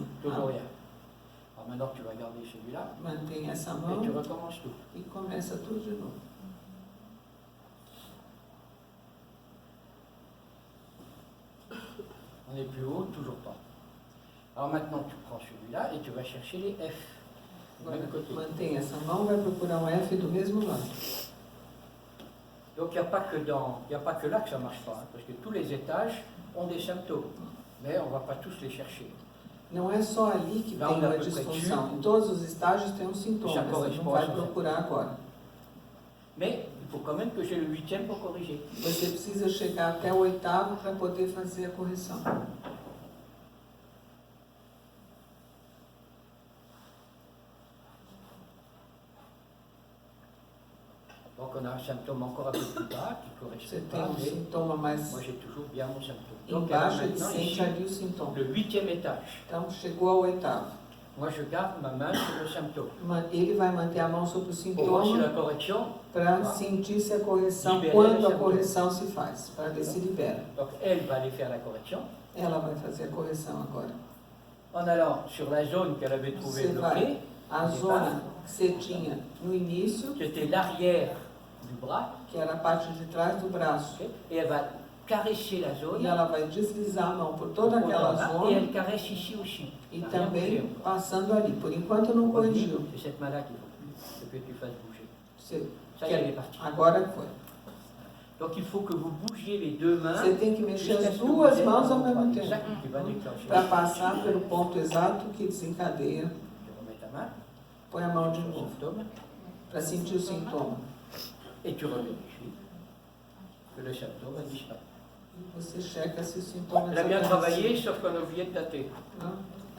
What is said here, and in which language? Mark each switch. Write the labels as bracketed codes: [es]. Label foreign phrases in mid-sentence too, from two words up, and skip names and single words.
[fr] Toujours rien. Alors maintenant, tu vas garder celui-là [pt] Mantém essa [fr] et [pt] mão [fr] tu recommences tout. [pt] e começa tudo de novo. [fr] On est plus haut, toujours pas. Alors maintenant, tu prends celui-là et tu vas chercher les F. Du [pt] Agora, [fr] même côté. [pt] mantém essa mão, vai procurar um F do mesmo lado. [fr] Donc il n'y a pas que là que ça ne marche pas, hein, parce que tous les étages ont des symptômes, mais on ne va pas tous les chercher. [pt] Não é só ali que Não, tem dá uma pra disfunção. preencher. Em todos os estágios tem um sintoma. Já Você corresponde não vai ao procurar agora. [fr] Mais il faut quand même que j'ai le 8e pour corriger. [pt] Você precisa chegar até o 8º para poder fazer a correção. [fr] Donc on a un symptôme encore un peu plus bas qui ne [pt] Você [fr] correspond [pt] tem [fr] pas, [pt] um [fr] mais [pt] sintoma mais [fr] moi j'ai toujours bien mon symptôme. Donc alors [pt] embaixo, ele [fr] maintenant [pt] sente [fr] ici, [pt] ali o sintoma. [fr] le 8e étage. [pt] Então, chegou ao 8º. [fr] Moi je garde ma main sur le symptôme. [pt] Ele vai manter a mão sobre o [fr] Pour voir si la [pt] sintoma [fr] correction, [pt] para sentir se a correção, Liberar quando esse a sintoma. correção se faz, para ver se libera. [fr] donc elle va aller faire la correction. [pt] Ela vai fazer a correção agora. [fr] En allant sur la zone qu'elle avait trouvée [pt] Você vai, [fr] bloquée, [pt] a zona que você tinha no início, [fr] qui était l'arrière du bras, [pt] que era a parte de trás do braço, [fr] ok, et elle va caresser la zone, [pt] e ela vai deslizar a mão por toda [fr] pour [pt] aquela [fr] là, et [pt] zona [fr] elle caresse ici aussi. [pt] e [fr] Rien [pt] também [fr] bougé. [pt] passando ali. Por enquanto não corrigiu. [fr] C'est cette main-là qu'il faut que tu fasses bouger. [pt] Você [fr] Ça y est, elle est partie. [pt] agora foi. [fr] Donc il faut que vous bougiez les deux mains. [pt] Você tem que mexer [fr] jusqu'à [pt] as [fr] ce que [pt] duas [fr] vous êtes [pt] mãos ao [fr] dans [pt] mesmo [fr] le [pt] tempo, [fr] exact qui va déclencher. [pt] para passar pelo ponto exato que desencadeia. [fr] Tu remets ta main, [pt] Põe a mão de [fr] sur le [pt] novo, [fr] symptôme, [pt] para sentir o sintoma. [fr] et tu revérifies que le symptôme a disparu. [pt] Você checa se o sintoma [fr] Elle a bien [pt] desaparece. [fr] travaillé, sauf qu'on a oublié de dater. [pt] Não?